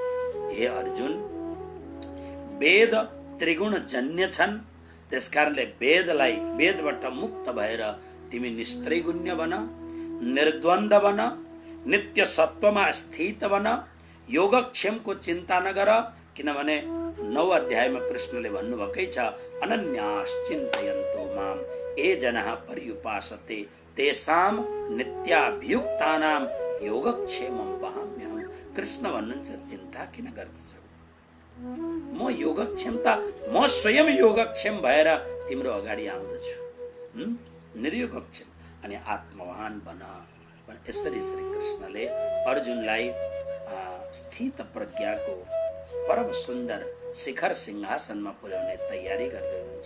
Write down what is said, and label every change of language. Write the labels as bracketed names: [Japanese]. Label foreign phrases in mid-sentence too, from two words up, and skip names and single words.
[Nepali] हे अर्जुन, वेद त्रिगुण जन्य छन्, त्यसकारणले वेदलाई, वेदबाट मुक्त भएर तिमी निस्त्रैगुण्य बन, निर्द्वन्द बन, नित्य सत्वमा स्थित बन, योगक्षेमको चिन्ता नगर। किनभने 9 अध्यायमा कृष्णले भन्नुभएकै छ, [Sanskrit] अनन्याश्चिन्तयन्तो माम ये जनाः पर्युपासते तेषां नित्याभियुक्तानां योगक्षेमं वहाम्यहम्। [Nepali] कृष्ण भन्नुहुन्छ चिन्ता किन गर्छौ? म योगक्षमता, म स्वयं योगक्षम भएर तिम्रो अगाडि आउँदछु, निर्योगक्षम अनि आत्मवान बन। यसरी श्री कृष्णले अर्जुनलाई स्थित प्रज्ञाको परम सुन्दर शिखर सिंहासनमा पुर्याउने तयारी गर्दै हुन्छ।